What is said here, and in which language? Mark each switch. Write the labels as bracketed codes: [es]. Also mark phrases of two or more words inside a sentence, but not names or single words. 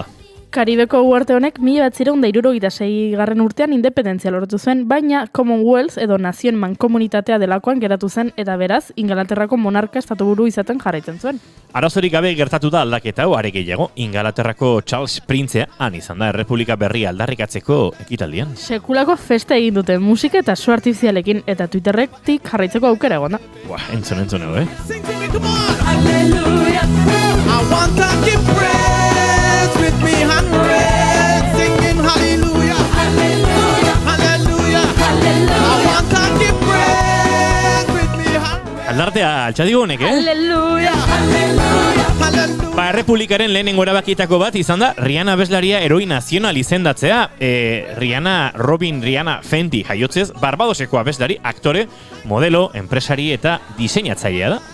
[eu] Karibeko uharte honek 1976 urtean independentzia lortu zuen, baina Commonwealth edo nazioen mankomunitatea delakoan geratu zen eta beraz Ingalaterrako monarka estatuburu izaten jarraitzen zuen. Arazorik gabe gertatu da aldaketa hau, are gehiago, Ingalaterrako Charles Printzea han izan da errepublika berri aldarrikatzeko ekitaldian. Sekulako festa egin dute musika eta su artifizialekin eta Twitterretik jarraitzeko aukera egon da. Entzun edo, [en] Sing to me, come on. Hallelujah. I want to give praise with me hundred, singing hallelujah. Hallelujah. Hallelujah. Hallelujah. I want to give praise with me hundred. [eu] Aldartea altxadigo honek, Aleluia! [en] Hallelujah. Hallelujah. [eu] Errepublikaren lehenengo erabakietako bat izan da Rihanna abeslaria heroi nazional izendatzea. Robin Rihanna Fenty jaiotzez, Barbadoseko abeslari, aktore, modelo, enpresari eta diseinatzailea da.